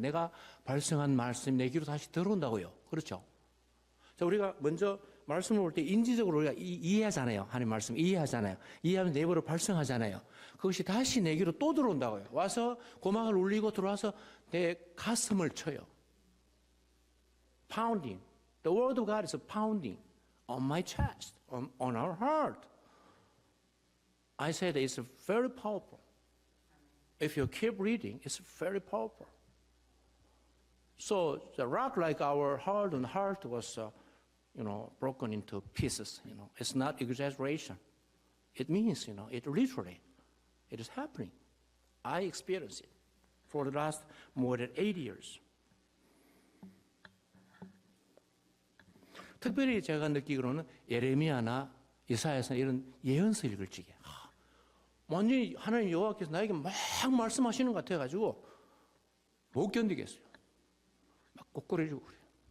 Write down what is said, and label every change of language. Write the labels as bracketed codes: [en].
[ko] 내가 발성한 말씀이 내 귀로 다시 들어온다고요. 그렇죠? 자, 우리가 먼저 말씀을 볼 때 인지적으로 우리가 이해하잖아요. 하나님 말씀 이해하잖아요. 이해하면 내 입으로 발성하잖아요. 그것이 다시 내 귀로 또 들어온다고요. 와서 고막을 울리고 들어와서 내 가슴을 쳐요. [en] Pounding. The word of God is pounding on my chest, on our heart. I said it's very powerful. If you keep reading, it's very powerful. So the rock like our heart and heart was, broken into pieces. It's not exaggeration. It means, it literally, it is happening. I experienced it for the last more than 8 years. [ko] 특별히 제가 느끼기로는 예레미야나 이사야서 이런 예언서 읽을 적에 완전히 하나님 여호와께서 나에게 막 말씀하시는 것 같아가지고 못 견디겠어요. 막 꼬꾸라지고 그래요.